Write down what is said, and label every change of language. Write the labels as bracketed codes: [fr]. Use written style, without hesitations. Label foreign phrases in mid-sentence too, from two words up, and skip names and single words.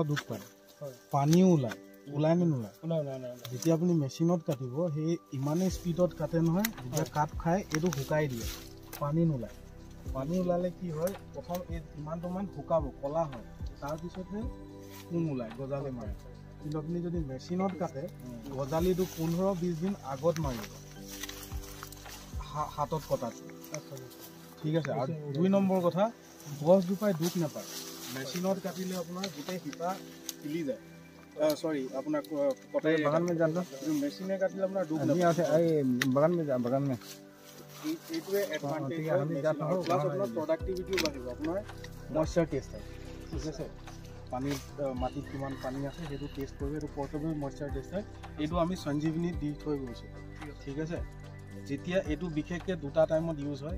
[as] দুখ পায় পানীও ওলাই নে নোলায় যেতিয়া আপুনি মেচিনত কাটিব সেই ইমানেই স্পীডত কাটে নহয় যেতিয়া কাট খাই এইটো শুকাই দিয়ে পানী ওলালে কি হয় প্ৰথম এই ইমানটোমান শুকাব কলা হয় তাৰপিছতহে কোন ওলায় গজালি মাৰে কিন্তু আপুনি যদি মেচিনত কাটে গজালিটো 15-20 দিন আগত মাৰিব হাতত কটাত ঠিক আছে। আৰু 2 নম্বৰ কথা, গছজোপাই দুখ নাপায়। মেচিনত কাটিলে আপোনাৰ গোটেই শিপা হিলি যায়। সৰি আপোনাৰ কটাৰী [hi] बगान में जाता [as] মেচিনে কাটিলে আপোনাৰ দুখ [hi] नहीं [as] নাপায়। [hi] आते आई बगान में जा बगान में [as] এইটোৱে এডভান্টেজ ঠিক হয় আছে, আমি মেচিনৰ। যাত হওক, প্লাছ বনাই আপোনাৰ দিম। প্ৰডাক্টিভিটিও বাঢ়িব, আপোনাৰ [en] moisture test [as] হয়। ঠিক আছে, পানীত মাটিত কিমান পানী আছে সেইটো টেষ্ট কৰিব, এইটো [en] portable moisture test [as] হয়। এইটো আমি সঞ্জীৱনীত দি থৈ গৈছোঁ। ঠিক আছে, যেতিয়া এইটো বিশেষকৈ 2টা টাইমত ইউজ হয়।